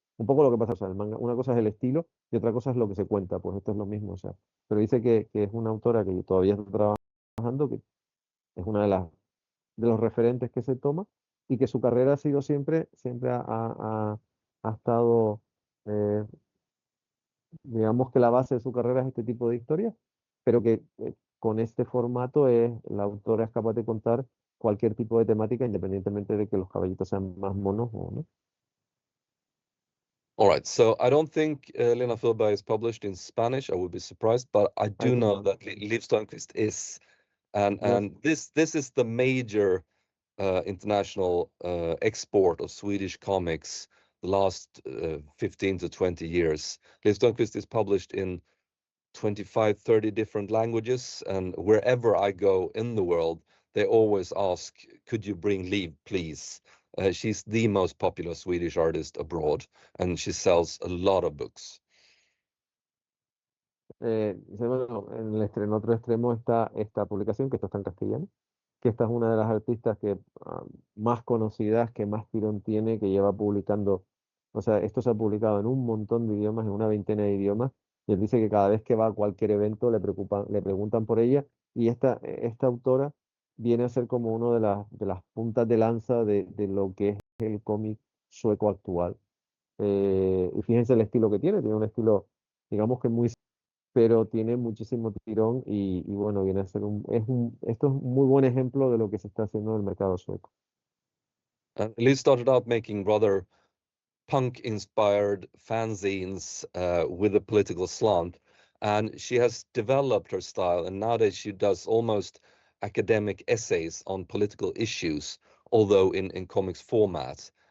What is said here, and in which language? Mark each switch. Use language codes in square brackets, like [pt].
[es] Un poco lo que pasa, o sea, el manga, una cosa es el estilo y otra cosa es lo que se cuenta, pues esto es lo mismo, o sea, pero dice que es una autora que todavía está trabajando, que es una de los referentes que se toma, y que su carrera ha sido siempre ha estado, eh, digamos que la base de su carrera es este tipo de historias, pero que con este formato la autora es capaz de contar cualquier tipo de temática, independientemente de que los caballitos sean más monos o no. [en] All right, so I don't think Lena Furberg is published in Spanish. I would be surprised, but I do know that Liv Strömquist is, and this is the major international export of Swedish comics the last 15 to 20 years. Liv Strömquist is published in 25, 30 different languages, and wherever I go in the world, they always ask, could you bring Liv, please? She's the most popular Swedish artist abroad, and she sells a lot of books. [es] Bueno, en otro extremo está esta publicación, que esto está en castellano, que esta es una de las artistas que más conocidas, que más tirón tiene, que lleva publicando, o sea, esto se ha publicado en un montón de idiomas, en una veintena de idiomas, y él dice que cada vez que va a cualquier evento le preguntan por ella, y esta autora viene a ser como uno de las puntas de lanza de lo que es el cómic sueco actual. Y fíjense el estilo que tiene un estilo, digamos que muy, pero tiene muchísimo tirón y bueno, viene a ser esto es un muy buen ejemplo de lo que se está haciendo en el mercado sueco. [en] Liv started out making rather punk-inspired fanzines with a political slant, and she has developed her style, and nowadays she does almost academic essays on political issues, although in comics format.